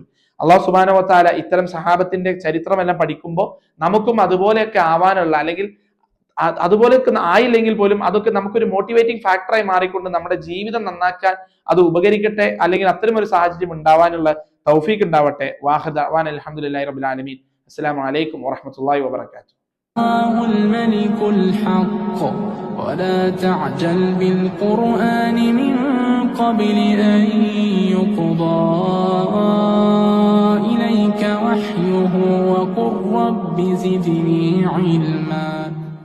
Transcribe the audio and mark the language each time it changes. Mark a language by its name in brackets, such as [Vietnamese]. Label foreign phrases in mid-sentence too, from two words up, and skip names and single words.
[Arabic] الله سبحانه و تعالى [Malayalam] ഇത്തരം സഹാബത്തിന്റെ ചരിത്രമെല്ലാം പഠിക്കുമ്പോൾ നമുക്കും അതുപോലെയൊക്കെ ആവാനുള്ള, അല്ലെങ്കിൽ അതുപോലെയൊക്കെ ആയില്ലെങ്കിൽ പോലും അതൊക്കെ നമുക്കൊരു [English] motivating factor [Malayalam] മാറിക്കൊണ്ട് നമ്മുടെ ജീവിതം നന്നാക്കാൻ അത് ഉപകരിക്കട്ടെ, അല്ലെങ്കിൽ അത്തരം ഒരു സാഹചര്യം ഉണ്ടാവാനുള്ള തൗഫീഖ് ഉണ്ടാവട്ടെ. [Arabic] وآخر دعوانا الحمد لله رب العالمين. السلام عليكم ورحمة الله وبركاته. الملك الحق ولا تعجل بالقرآن من قبل أن يقضى إليك وحيه وقل رب زدني علما.